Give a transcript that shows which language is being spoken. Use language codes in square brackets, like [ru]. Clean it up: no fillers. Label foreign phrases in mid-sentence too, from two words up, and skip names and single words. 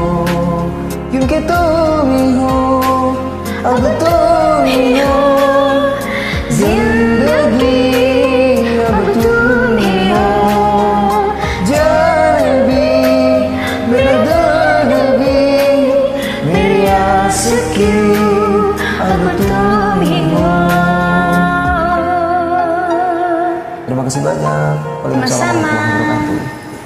[hi] क्योंकि तुम ही हो, अब तुम ही हो जिंदगी, अब तुम ही हो। जाने भी मेरा दर्द भी, मेरी आस की अब तुम ही हो। [ms] Terima kasih banyak. Waalaikumsalam Sama-sama. [ar] ورحمة الله وبركاته.